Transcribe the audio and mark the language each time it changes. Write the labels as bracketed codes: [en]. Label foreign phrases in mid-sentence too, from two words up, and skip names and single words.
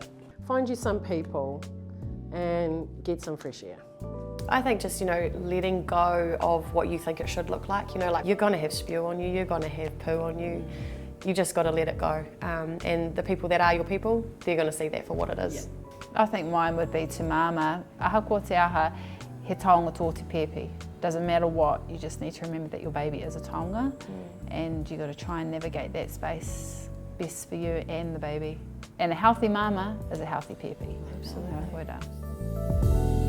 [en] Find you some people and get some fresh air. I think just, you know, letting go of what you think it should look like. You know, like, you're going to have spew on you, you're going to have poo on you. You just got to let it go. And the people that are your people, they're going to see that for what it is. Yeah. I think mine would be to mama, [mi] aha ko te aha, he taonga tō te pepe. [en] Doesn't matter what, you just need to remember that your baby is a taonga, and you got to try and navigate that space best for you and the baby. And a healthy mama is a healthy pepe. Absolutely. So,